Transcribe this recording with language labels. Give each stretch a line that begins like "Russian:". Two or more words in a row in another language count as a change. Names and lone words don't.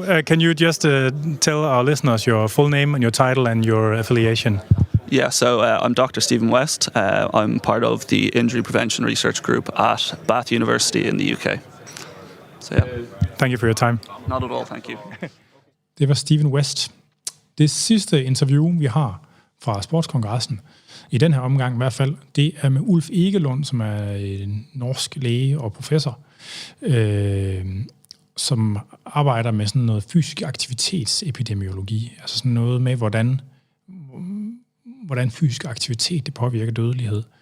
English: Can you just tell our listeners your full name and your title and your affiliation? Yeah, so I'm Dr. Stephen West. I'm part of the Injury Prevention Research Group at Bath University in the UK. So yeah. Thank you for your time. Not at all, thank you.
Danish: Det var Stephen West. Det sidste interview, vi har fra Sportskongressen, i den her omgang i hvert fald, det er med Ulf Ekelund, som er en norsk læge og professor, som arbejder med sådan noget fysisk aktivitetsepidemiologi, altså sådan noget med, hvordan fysisk aktivitet det påvirker dødelighed.